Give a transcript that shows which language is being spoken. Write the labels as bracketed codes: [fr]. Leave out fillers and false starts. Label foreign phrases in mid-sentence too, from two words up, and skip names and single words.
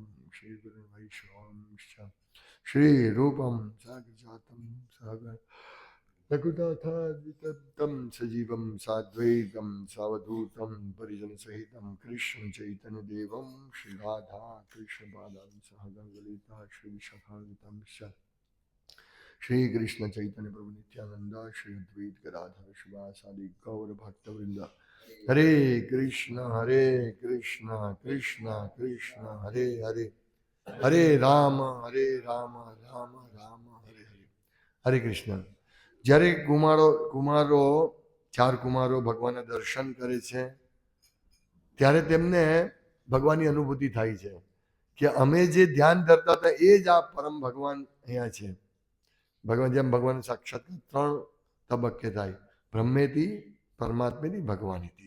[sa] શ્રી ગુરુ વૈષ્ણવંશ્ચ શ્રી રૂપમ સાગ્રજાતમ સાગર લઘુતાથાદિતમ સજીવમ સાદ્વૈતમ સાવધૂતમ પરિજન સહિતમ કૃષ્ણ ચૈતન્ય દેવમ શ્રી રાધા કૃષ્ણ પાદાન સહગણ લલિતા શ્રી વિશાખાન્વિતમ श्री कृष्ण चैतन्य प्रभु नित्यानंद श्री अद्वैत गदाधर शिवासादि गौर भक्तवृंद हरे कृष्ण कृष्ण कृष्ण हरे हरे हरे राम राम राम हरे हरे. हरे कृष्ण. [gu] જ્યારે કુમારો ચાર કુમારો ભગવાનના દર્શન કરે છે ત્યારે તેમને ભગવાનની અનુભૂતિ થાય છે કે અમે જે ધ્યાન ધરતા હતા એ જ આ પરમ ભગવાન અહીંયા છે. ભગવાન જેમ ભગવાન સાક્ષાત્કાર 3 તબક્કે થાય, બ્રહ્મેથી, પરમાત્મેથી, ભગવાનીથી.